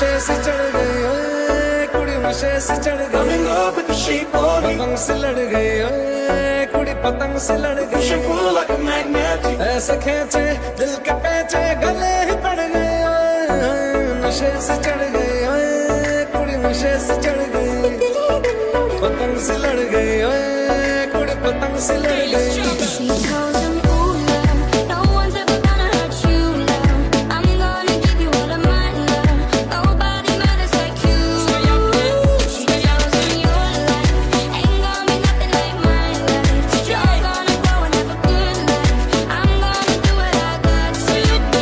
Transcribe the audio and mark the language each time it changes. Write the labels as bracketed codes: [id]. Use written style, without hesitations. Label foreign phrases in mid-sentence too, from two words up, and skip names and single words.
[hi] से चढ़ गई ओए कुड़ी नशे से चढ़ गई [en] I'm in love with the shape of you [hi] पतंग से लड़ गई ओए कुड़ी पतंग से लड़ गई [en] Push and pull like a magnet [hi] ऐसे खींचे दिल के पेचे गले ही पड़ गए ओए नशे से चढ़ गई ओए कुड़ी नशे से चढ़ गई पतंग से लड़ गई ओए कुड़ी पतंग से लड़ गई [en] She told him, ooh, love, no one's ever gonna hurt you, love. I'm gonna give you all of my love. Nobody matters like you. She tells him your life ain't gonna be nothing like my life. You're gonna grow and have a good life. I'm gonna do what I got to do.